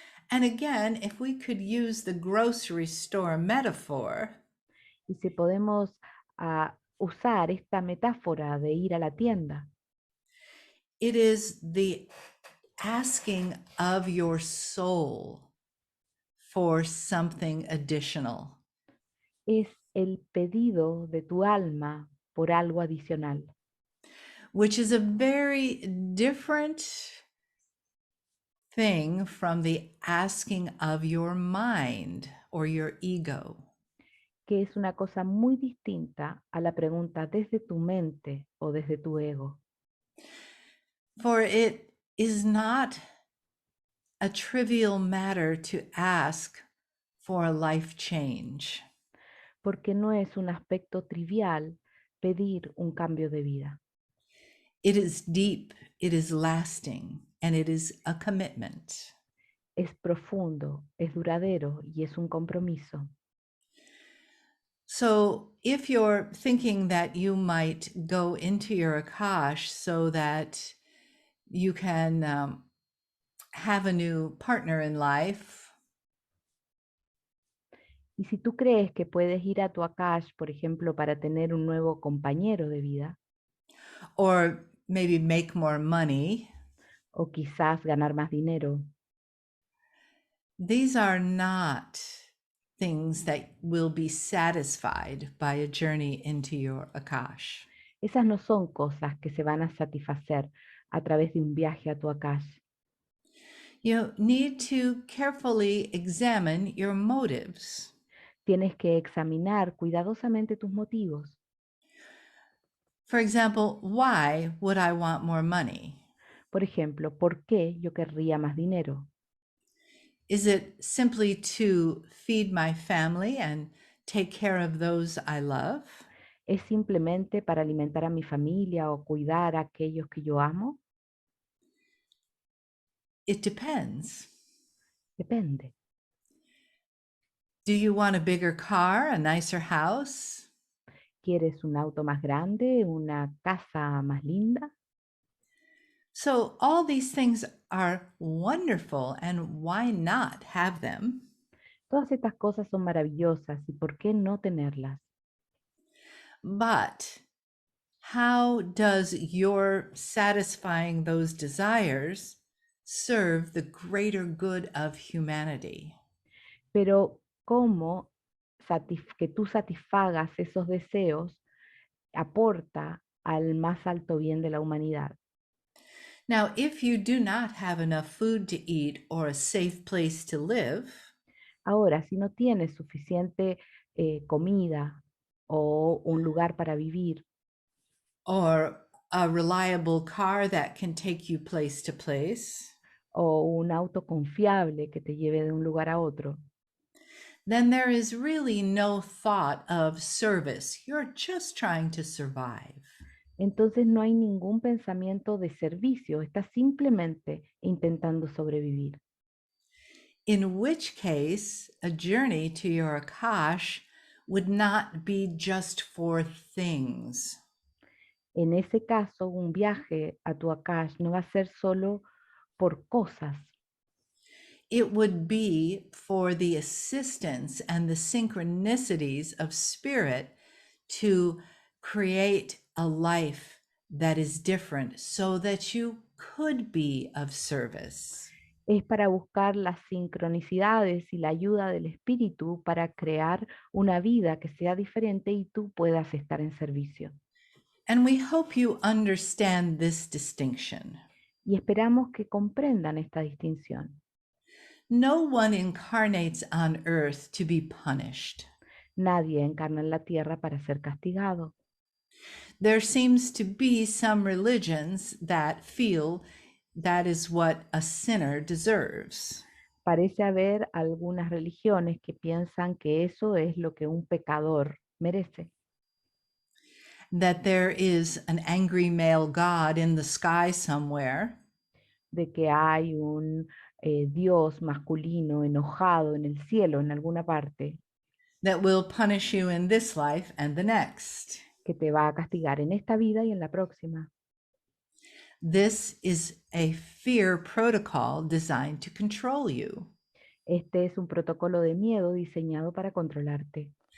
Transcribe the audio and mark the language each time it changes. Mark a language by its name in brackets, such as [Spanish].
[English] And again, if we could use the grocery store metaphor, [Spanish] Y si podemos usar esta metáfora de ir a la tienda, [English] it is the asking of your soul for something additional. [Spanish] es el pedido de tu alma por algo adicional, [English] Which is a very different thing from the asking of your mind or your ego. [Spanish] que es una cosa muy distinta a la pregunta desde tu mente o desde tu ego. [English] For it is not a trivial matter to ask for a life change. [Spanish] Porque no es un aspecto trivial pedir un cambio de vida. [English] It is deep, it is lasting, and it is a commitment. [Spanish] Es profundo, es duradero y es un compromiso. [English] So if you're thinking that you might go into your Akash so that you can have a new partner in life, [Spanish] Y si tú crees que puedes ir a tu Akash, por ejemplo, para tener un nuevo compañero de vida, [English] or maybe make more money, [Spanish] o quizás ganar más dinero, [English] these are not things that will be satisfied by a journey into your Akash. [Spanish] esas no son cosas que se van a satisfacer a través de un viaje a tu Akash. [English] You need to carefully examine your motives. [Spanish] Tienes que examinar cuidadosamente tus motivos. [English] For example, why would I want more money? [Spanish] Por ejemplo, ¿por qué yo querría más dinero? [English] Is it simply to feed my family and take care of those I love? [Spanish] ¿Es simplemente para alimentar a mi familia o cuidar a aquellos que yo amo? [English] It depends. [Spanish] Depende. [English] Do you want a bigger car, a nicer house? [Spanish] ¿Quieres un auto más grande, una casa más linda? [English] So, all these things are wonderful, and why not have them? [Spanish] Todas estas cosas son maravillosas y ¿por qué no tenerlas? [English] But how does your satisfying those desires serve the greater good of humanity? [Spanish] Pero ¿cómo que tú satisfagas esos deseos aporta al más alto bien de la humanidad? [English] Now, if you do not have enough food to eat or a safe place to live, [Spanish] Ahora, si no tienes suficiente comida o un lugar para vivir [English] or a reliable car that can take you place to place, [Spanish] o un auto confiable que te lleve de un lugar a otro, [English] then there is really no thought of service. You're just trying to survive. [Spanish] entonces no hay ningún pensamiento de servicio, estás simplemente intentando sobrevivir. [English] In which case, a journey to your Akash would not be just for things. [Spanish] En ese caso, un viaje a tu Akash no va a ser solo por cosas, [English] It would be for the assistance and the synchronicities of spirit to create a life that is different so that you could be of service. [Spanish] es para buscar las sincronicidades y la ayuda del espíritu para crear una vida que sea diferente y tú puedas estar en servicio. [English] And we hope you understand this distinction. [Spanish] Y esperamos que comprendan esta distinción. [English] No one incarnates on earth to be punished. [Spanish] Nadie encarna en la tierra para ser castigado. [English] There seems to be some religions that feel that is what a sinner deserves. [Spanish] Parece haber algunas religiones que piensan que eso es lo que un pecador merece. [English] That there is an angry male god in the sky somewhere, [Spanish] De que hay un Dios masculino enojado en el cielo, en alguna parte, [English] that will punish you in this life and the next. [Spanish] que te va a castigar en esta vida y en la próxima. [English] This is a fear protocol designed to control you, [Spanish] Este es un protocolo de miedo diseñado para controlarte,